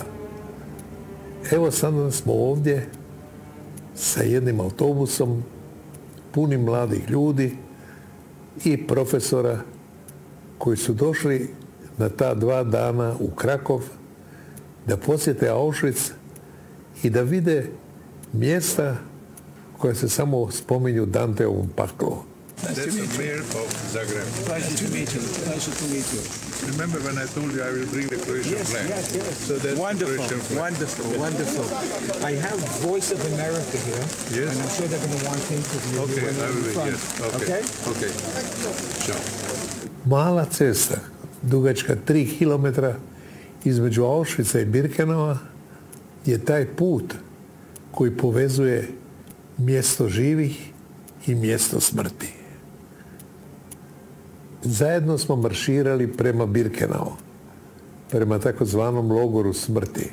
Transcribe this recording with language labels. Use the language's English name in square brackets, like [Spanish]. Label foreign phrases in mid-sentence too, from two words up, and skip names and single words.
[Croatian] Evo sada smo ovdje sa jednim autobusom punim mladih ljudi i profesora koji su došli na ta 2 dana u Krakov da posjete Auschwitz i da vide mjesta koje se samo spominju Danteovom paklu. [English] That's the mayor of Zagreb. Pleasure to meet you. Pleasure to meet you. Remember when I told you I will bring the Croatian flag? Yes. So that's Wonderful, the Croatian flag. wonderful. I have Voice of America here. Yes. And I'm sure they're going to want to interview Okay, you when I you're will in be, front. yes. Okay. Okay? Sure. [Croatian] Mala cesta, dugačka 3 kilometra između Auschwitza i Birkenova je taj put koji povezuje mjesto živih i mjesto smrti. Zajedno smo marširali prema Birkenau, prema takozvanom logoru smrti.